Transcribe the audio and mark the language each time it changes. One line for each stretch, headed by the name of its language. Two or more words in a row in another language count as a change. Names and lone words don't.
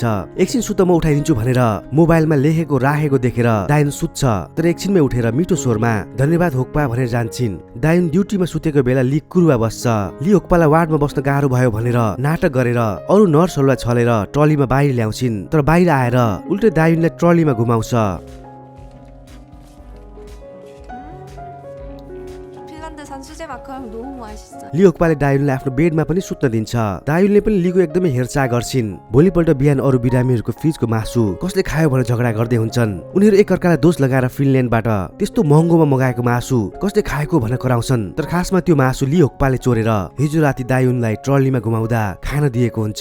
Nepali: एकछिन सुत म उठाइदिन्छु भनेर मोबाइलमा लेखेको राखेको देखेर दायुन सुत्छ, तर एकछिनमै उठेर मिठो स्वरमा धन्यवाद होक्पा भनेर जान्छिन्। दायुन ड्युटीमा सुतेको बेला ली कुरुवा बस्छ। ली होक्पालाई वार्डमा बस्न गाह्रो भयो भनेर नाटक गरेर अरू नर्सहरूलाई छलेर ट्रलीमा बाहिर ल्याउँछिन्, तर बाहिर आएर उल्टे दायुनलाई ट्रलीमा घुमाउँछ।
Korean: 핀란드산 수제 마카롱 마카롱 너무 맛있어.
Nepali: ली ओक्पाले दायुनलाई आफ्नो बेडमा पनि सुत्न दिन्छ। दायुनले पनि लीको एकदमै हेरचाह गर्छिन्। भोलिपल्ट बिहान अरू बिरामीहरूको फ्रिजको मासु कसले खायो भनेर झगडा गर्दै हुन्छन्। उनीहरू एकअर्कालाई दोष लगाएर फिनल्यान्डबाट त्यस्तो महँगोमा मगाएको मासु कसले खाएको भनेर कराउँछन्। तर खासमा त्यो मासु ली ओक्पाले चोरेर हिजो राति दायुनलाई ट्रलीमा घुमाउँदा खान दिएको हुन्छ।